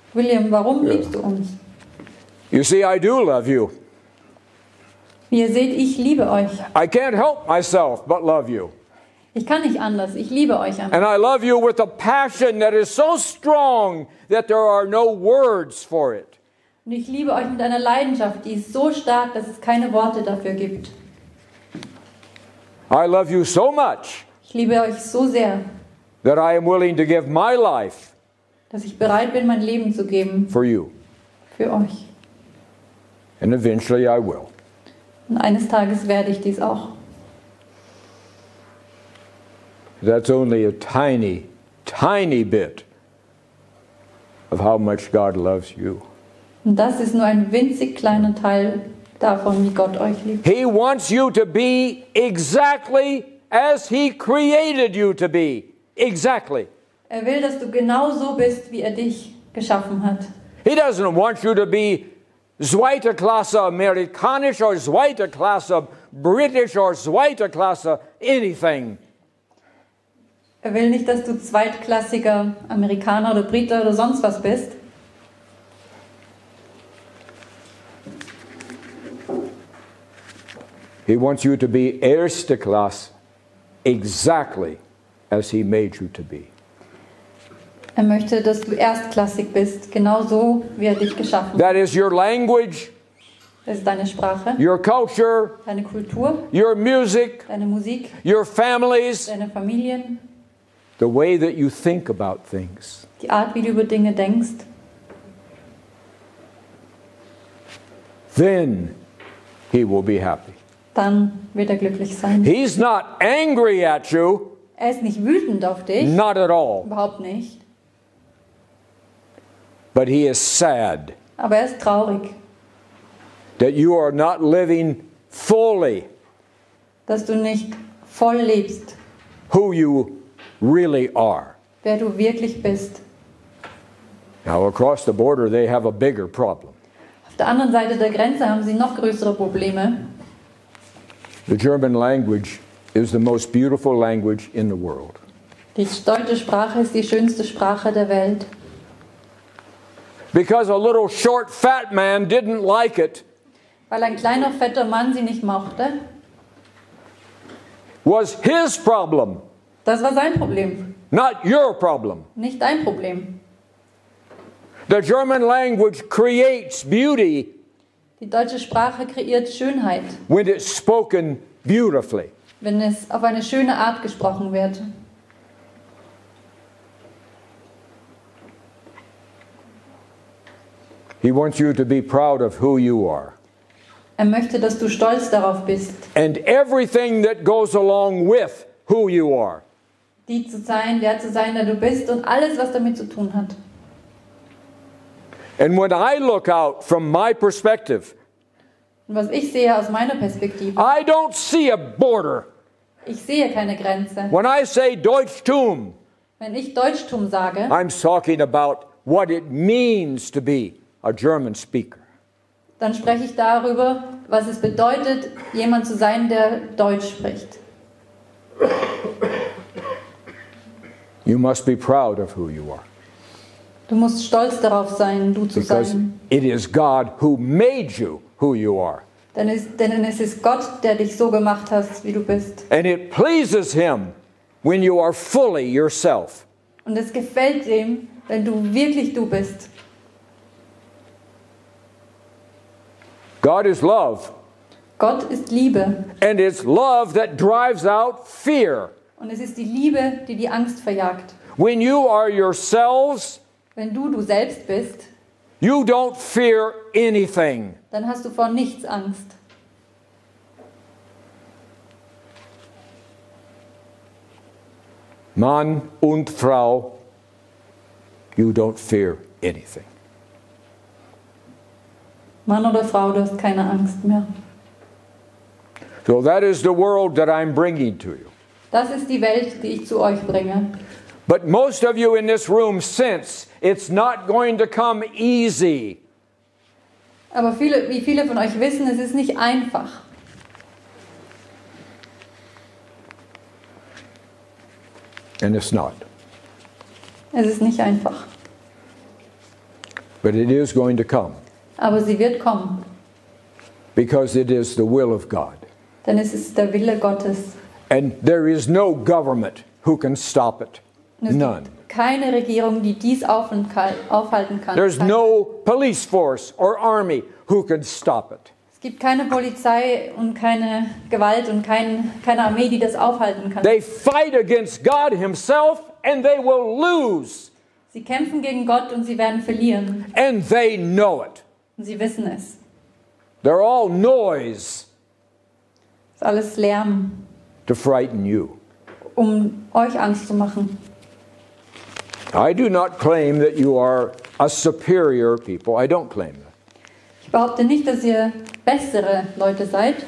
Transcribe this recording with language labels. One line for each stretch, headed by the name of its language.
German: William, warum liebst du uns?
English: You see, I do love you.
German: Wie ihr seht, ich liebe euch.
English: I can't help myself but love you.
German: Ich kann nicht anders. Ich liebe euch einfach.
English: And I love you with a passion that is so strong that there are no words for it.
German: Und ich liebe euch mit einer Leidenschaft, die ist so stark, dass es keine Worte dafür gibt.
English: I love you so much
German: Ich liebe euch so sehr,
English: that I am willing to give my life
German: dass ich bereit bin, mein Leben zu geben
English: for you.
German: für euch.
English: And eventually I will.
German: Und eines Tages werde ich dies auch.
English: That's only a tiny, tiny bit of of how much God loves you.
German: Und das ist nur ein winzig kleiner Teil davon, wie Gott euch liebt.
English: He wants you to be exactly as He created you to be. Exactly.
German: Er will, dass du genau so bist, wie er dich geschaffen hat.
English: He doesn't want you to be
German: zweite Klasse Amerikanisch
English: or
German: zweite Klasse
English: British or zweite Klasse anything.
German: Er will nicht, dass du zweitklassiger Amerikaner oder Brite oder sonst was bist.
English: He wants you to be
German: erste Klasse
English: exactly as He made you to be.
German: Er möchte, dass du erstklassig bist, genau so, wie er dich geschaffen hat.
English: That is your language,
German: Das ist deine Sprache,
English: your culture,
German: deine Kultur,
English: your music,
German: deine Musik,
English: your families,
German: deine Familien,
English: the way that you think about things.
German: die Art, wie du über Dinge denkst.
English: Then He will be happy.
German: Dann wird er glücklich sein.
English: He's not angry at you,
German: Er ist nicht wütend auf dich,
English: not at all,
German: überhaupt nicht.
English: but He is sad
German: Aber er ist traurig,
English: that you are not living fully
German: dass du nicht voll lebst,
English: who you really are.
German: wer du wirklich bist.
English: Now, across the border, they have a bigger problem.
German: Auf der anderen Seite der Grenze haben sie noch größere Probleme.
English: The German language is the most beautiful language in the world.
German: Die deutsche Sprache ist die schönste Sprache der Welt.
English: Because a little short fat man didn't like it,
German: Weil ein kleiner, fetter Mann sie nicht mochte,
English: was his problem,
German: das war sein Problem,
English: not your problem.
German: nicht dein Problem.
English: The German language creates beauty
German: Die deutsche Sprache kreiert Schönheit,
English: when it's spoken beautifully.
German: wenn es auf eine schöne Art gesprochen wird.
English: He wants you to be proud of who you are.
German: Er möchte, dass du stolz darauf bist,
English: And everything that goes along with who you are.
German: der zu sein, der du bist und alles, was damit zu tun hat.
English: And when I look out from my perspective,
German: Und was ich sehe aus meiner Perspektive,
English: I don't see a border.
German: ich sehe keine Grenze.
English: When I say Deutschtum,
German: Wenn ich Deutschtum sage,
English: I'm talking about what it means to be a German speaker.
German: dann spreche ich darüber, was es bedeutet, jemand zu sein, der Deutsch spricht.
English: You must be proud of who you are.
German: Du musst stolz darauf sein, du zu
English: Because
German: sein.
English: it is God who made you who you are.
German: Denn es ist Gott, der dich so gemacht hat, wie du bist.
English: And it pleases Him when you are fully yourself.
German: Und es gefällt ihm, wenn du wirklich du bist.
English: God is love.
German: Gott ist Liebe.
English: And it's love that drives out fear.
German: Und es ist die Liebe, die die Angst verjagt.
English: When you are yourselves,
German: Wenn du selbst bist,
English: you don't fear anything.
German: dann hast du vor nichts Angst. Mann und Frau,
English: you don't fear anything.
German: Mann oder Frau, du hast keine Angst mehr.
English: So that is the world that I'm bringing to you.
German: Das ist die Welt, die ich zu euch bringe.
English: But most of you in this room sense it's not going to come easy.
German: Aber wie viele von euch wissen, es ist nicht einfach.
English: And it's not.
German: Es ist nicht einfach.
English: But it is going to come.
German: Aber sie wird kommen.
English: Because it is the will of God.
German: Denn es ist der Wille Gottes.
English: And there is no government who can stop it.
German: Und es
English: None.
German: gibt keine Regierung, die dies aufhalten kann.
English: There's no police force or army who can stop it.
German: Es gibt keine Polizei und keine Gewalt und keine Armee, die das aufhalten kann.
English: They fight against God Himself and they will lose.
German: Sie kämpfen gegen Gott und sie werden verlieren.
English: And they know it.
German: Und sie wissen es.
English: They're all noise
German: Es ist alles Lärm,
English: to frighten you.
German: um euch Angst zu machen.
English: I do not claim that you are a superior people. I don't claim that.
German: Ich behaupte nicht, dass ihr bessere Leute seid,